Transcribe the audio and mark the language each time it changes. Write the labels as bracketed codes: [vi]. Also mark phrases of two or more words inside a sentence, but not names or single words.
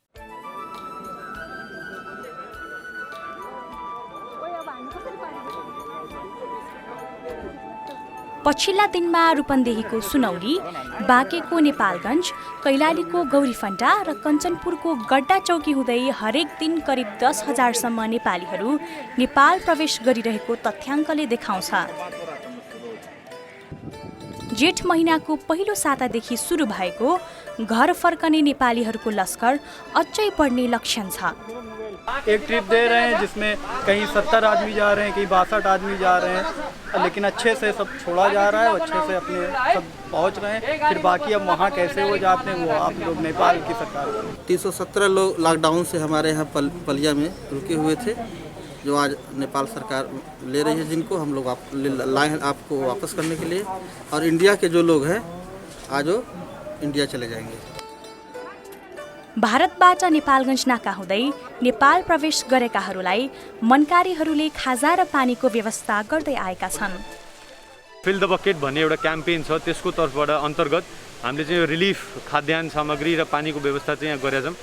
[ne] पछिल्ला दिनमा रूपन्देहीको सुनौली, बाँकेको नेपालगञ्ज, कैलालीको गौरीफन्टा र कञ्चनपुरको गड्डा चौकी हुँदै हरेक दिन करिब 10,000 सम्म नेपालीहरू नेपाल प्रवेश गरिरहेको तथ्याङ्कले देखाउँछ। जेठ महिनाको पहिलो सातादेखि सुरु भएको घर फर्कने नेपालीहरूको लस्कर अझै बढ्ने लक्षण छ। [hi] एक ट्रिप दे रहे हैं जिसमें कहीं 70 आदमी जा रहे हैं, कहीं 62 आदमी जा रहे हैं, लेकिन अच्छे से सब छोड़ा जा रहा है और अच्छे से अपने सब पहुंच रहे हैं। फिर बाकी अब वहाँ कैसे वो जाते हैं वो आप लोग नेपाल की सरकार। 317 लोग लॉकडाउन से हमारे यहाँ पलिया में रुके हुए थे, जो आज नेपाल सरकार ले रही है, जिनको हम लोग लाए हैं आपको वापस करने के लिए। और इंडिया के जो लोग हैं आज वो इंडिया चले जाएंगे। [ne] भारतबाट नेपालगञ्ज नाका हुँदै नेपाल प्रवेश गरेकाहरूलाई मनकारीहरूले खाजा र पानीको व्यवस्था गर्दै आएका छन्। [en] fill the bucket [ne] भन्ने एउटा क्याम्पेन छ, त्यसको तर्फबाट अन्तर्गत हामीले चाहिँ रिलिफ खाद्यान्न सामग्री र पानीको व्यवस्था चाहिँ यहाँ गरेका छौँ।